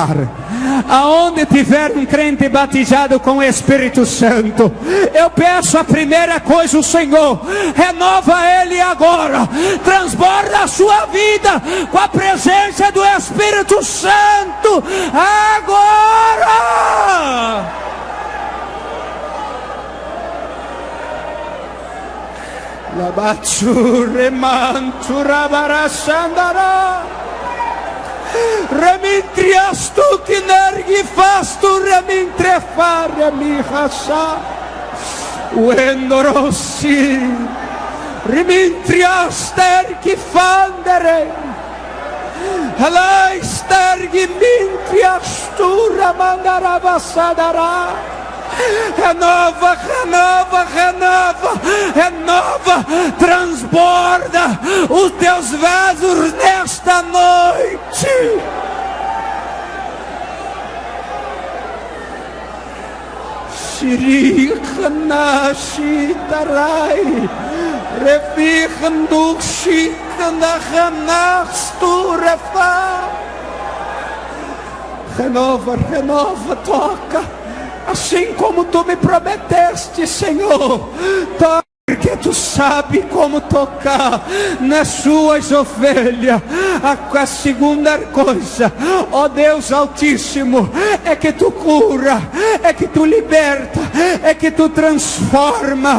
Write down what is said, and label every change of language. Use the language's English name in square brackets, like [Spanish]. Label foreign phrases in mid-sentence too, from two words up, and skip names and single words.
[Portuguese] Aonde tiver um crente batizado com o Espírito Santo, eu peço a primeira coisa, o Senhor, renova ele agora, transborda a sua vida com a presença do Espírito Santo, agora! Labatsure mantura barasandara. Remintrias tu que nergi fastu remintrefare mi hasa. Uendorossi. Remintrias tergi fandere. Alai stergi mintrias tu ramandara basadara. Renova, renova, renova, renova, transborda os teus vasos nesta noite. Shirikana shitarai, revichnu shikana hanastu refa. Renova, renova, toca. Assim como tu me prometeste, Senhor, porque tu sabe como tocar nas suas ovelhas. A segunda coisa, ó Deus Altíssimo, é que tu cura, é que tu liberta, é que tu transforma.